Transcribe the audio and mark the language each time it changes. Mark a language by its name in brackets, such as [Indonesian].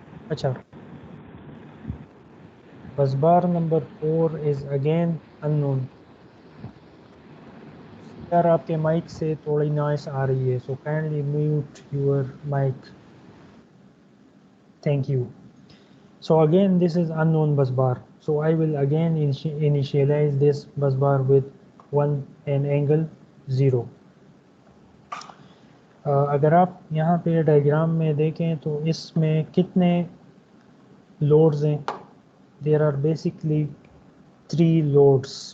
[English] اچھا bus bar number 4 is again unknown. [Urdu] یار آپ کے مائک سے تھوڑی نوائس آ رہی ہے [English] So kindly mute your mic. Thank you. So again this is unknown bus bar. So I will again initialize this bus bar with 1 and angle 0. [Urdu] اگر آپ یہاں پہ ڈائیگرام میں دیکھیں تو اس میں کتنے لوڈز ہیں؟ [English] There are basically 3 loads.